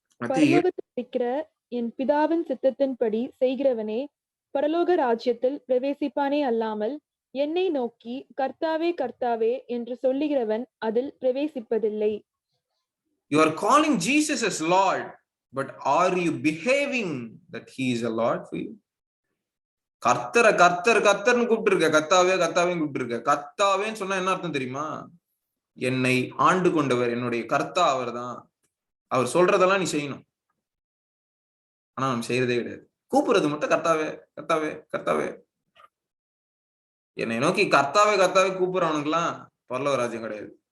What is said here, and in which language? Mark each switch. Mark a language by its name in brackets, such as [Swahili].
[Tamil] பரலோகத்தில் இருக்கிற என் பிதாவின் சித்தத்தின்படி செய்கிறவனே பரலோக ராஜ்யத்தில் பிரவேசிப்பானே அல்லாமல், என்னை நோக்கி கர்த்தாவே கர்த்தாவே என்று சொல்லுகிறவன் அதில் பிரவேசிப்பதில்லை. [English] You are calling Jesus as Lord, but are you behaving that he is a Lord for you? [Tamil] கர்த்தர்னு கூப்பிட்டு இருக்க, கர்த்தாவே கூப்பிட்டு இருக்க. கர்த்தாவேன்னு சொன்னா என்ன அர்த்தம் தெரியுமா? என்னை ஆண்டு கொண்டவர், என்னுடைய கர்த்தா அவர் தான். அவர் சொல்றதெல்லாம் நீ செய்யணும். ஆனா நம்ம செய்யறதே கிடையாது. கூப்பிடுறது மட்டும் கர்த்தாவே. என்னை நோக்கி கர்த்தாவே கூப்பிடுறவனுக்குலாம் பரலோக ராஜ்யம் கிடையாது.